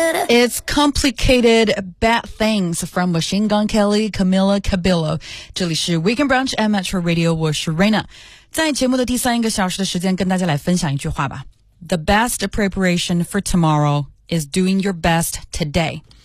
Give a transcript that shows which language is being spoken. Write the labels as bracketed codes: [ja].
[en] It's complicated bad things from Machine Gun Kelly, Camila Cabello. [zh] 这里是 Weekend Brunch at Metro Radio, 我是 Raina。在节目的第三个小时的时间跟大家来分享一句话吧。 [en] The best preparation for tomorrow is doing your best today.